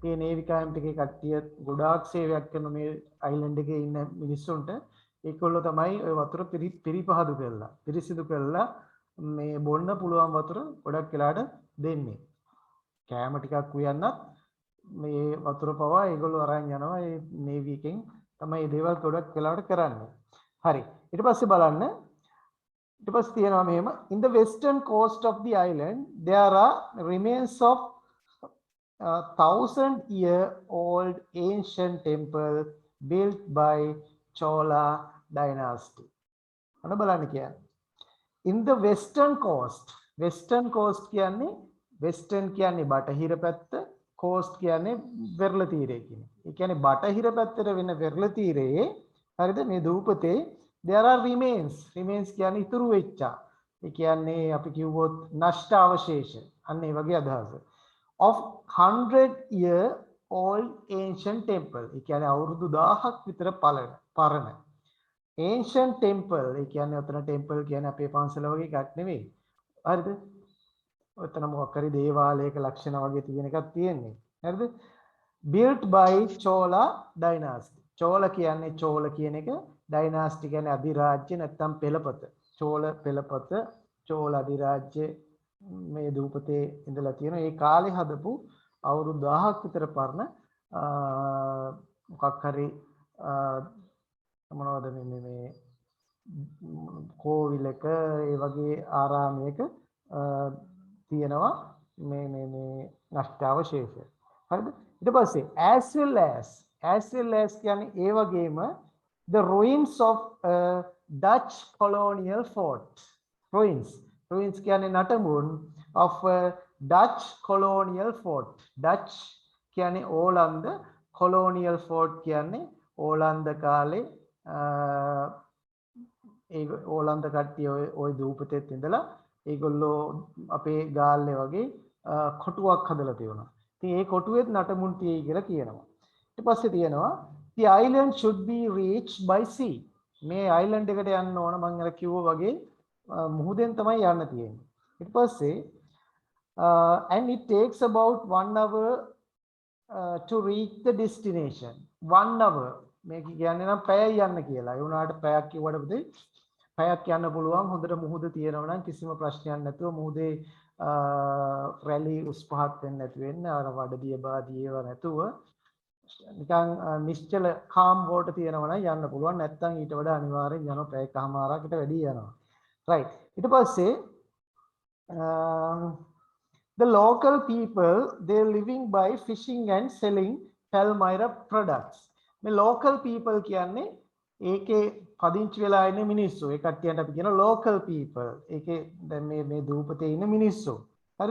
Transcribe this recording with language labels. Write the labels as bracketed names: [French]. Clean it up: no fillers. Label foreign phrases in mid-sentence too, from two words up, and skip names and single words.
[Sinhala] මේ [English] navy camp [Sinhala] එකේ කට්ටිය ගොඩාක් සේවයක් කරන මේ අයිලන්ඩ් එකේ ඉන්න මිනිස්සුන්ට ඒගොල්ලෝ තමයි ওই වතුර පිරිපහදු කරලා පිරිසිදු කරලා මේ බොන්න පුළුවන් වතුර ගොඩක් වෙලාට දෙන්නේ. කෑම ටිකක් උයන්නත් මේ වතුර පවා ඒගොල්ලෝ අරන් යනවා ඒ නේවි එකෙන් තමයි මේ දේවල් ගොඩක් වෙලාට කරන්නේ. හරි. ඊට පස්සේ බලන්න ඊට පස්සේ තියෙනවා මෙහෙම [English] in the western coast of the island there are remains of 1,000-year-old ancient temple built by Chola dynasty. [Sinhala] අන්න බලන්න කියන්නේ. [English] In the western coast [Sinhala] කියන්නේ western කියන්නේ බටහිර පැත්ත, coast කියන්නේ වෙරළ තීරය කියන්නේ. ඒ කියන්නේ බටහිර පැත්තට වෙන වෙරළ තීරයේ හරිද මේ දූපතේ [English] there are remains [Sinhala] කියන්නේ ඉතුරු වෙච්චා. ඒ කියන්නේ අපි කිව්වොත් නෂ්ට අවශේෂ. අන්න ඒ වගේ අදහස. [English] Of 100-year-old ancient temple. [Sinhala] ඒ කියන්නේ අවුරුදු 1000ක් විතර පරණ. [English] Ancient temple [Sinhala] ඒ කියන්නේ ඔතන temple කියන්නේ අපේ පන්සල වගේ එකක් නෙවෙයි. හරිද? ඔතන මොකක් හරි දේවාලයක ලක්ෂණ වගේ තියෙන එකක් තියෙන්නේ. හරිද? [English] Built by Chola dynasty. [Sinhala] Chola කියන්නේ චෝල කියන එක dynasty කියන්නේ අධිරාජ්‍ය නැත්නම් පෙළපත. චෝල පෙළපත, චෝල අධිරාජ්‍ය මේ දූපතේ ඉඳලා තියෙන ඒ කාලේ හදපු අවුරුදු 1000ක් විතර පරණ මොකක් හරි මොනවද මේ කෝවිලක ඒ වගේ ආරාමයක තියෙනවා මේ නෂ්ට අවශේෂ. හරිද? ඊට පස්සේ [English] as well as [Sinhala] කියන්නේ ඒ වගේම [English] the ruins of Dutch colonial fort. ruins [Sinhala] කියන්නේ නටඹුන් [English] of Dutch colonial fort. [Sinhala] Dutch කියන්නේ ඕලන්ද, [English] colonial fort [Sinhala] කියන්නේ ඕලන්ද කාලේ ඒ ඕලන්ද කට්ටිය ওই දූපතෙත් ඉඳලා ඒගොල්ලෝ අපේ ගාල්ලේ වගේ කොටුවක් හදලා තියෙනවා. ඉතින් ඒ කොටුවෙත් නටමුන් තියෙයි කියලා කියනවා. ඊට පස්සේ තියෙනවා [English] the island should be reached by sea. [Sinhala] මේ අයිලන්ඩ් එකට යන්න ඕන මම අර කිව්වා වගේ මුහුදෙන් තමයි යන්න තියෙන්නේ. ඊට පස්සේ [English] and it takes about 1 hour to reach the destination. [Sinhala] 1 hour මේක කියන්නේ නම් පැයයි යන්න කියලා. ඒ වුණාට පැයක් කිව්වට පස්සේ පැයක් යන්න පුළුවන් හොඳට මුහුද තියෙනවා නම් කිසිම ප්‍රශ්නයක් නැතුව මුහුදේ රැලි උස් පහත් වෙන්නේ නැති වෙන්න අර වඩදිය බාදිය ඒවා නැතුව නිකන් නිශ්චල [English] calm water [Sinhala] තියෙනවා නම් යන්න පුළුවන්. නැත්නම් ඊට වඩා අනිවාර්යෙන් යනවා පැයකමාරකට වැඩි යනවා. [English] right. [Sinhala] ඊට පස්සේ [English] the local people they living by fishing and selling Palmyra products. [Sinhala] මේ [English] local people [Sinhala] කියන්නේ ඒකේ පදිංචි වෙලා ඉන්න මිනිස්සු. ඒ කට්ටියන්ට අපි කියන [English] local people. [Sinhala] ඒකේ දැන් මේ දූපතේ ඉන්න මිනිස්සු. හරිද?